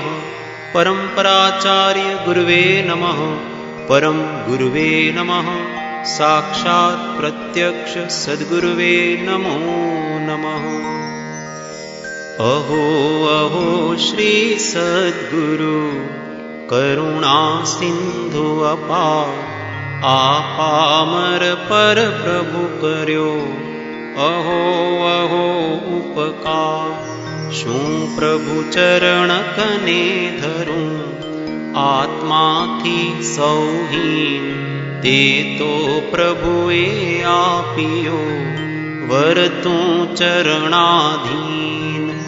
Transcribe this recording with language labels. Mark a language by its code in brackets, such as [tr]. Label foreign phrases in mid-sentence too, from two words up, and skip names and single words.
[sa] परम्पराचार्य गुरुवे नमः. परम गुरुवे नमः. साक्षात् प्रत्यक्ष सद्गुरुवे नमो नमः. [gu] અહો અહો શ્રી સદ્ગુરુ કરુણા સિંધુ અપાર, આપામર પર પ્રભુ કર્યો અહો અહો ઉપકાર. શું પ્રભુ ચરણ કને ધરું, આત્માથી સૌહીન તે તો પ્રભુએ આપ્યો, વરતું ચરણાધીન.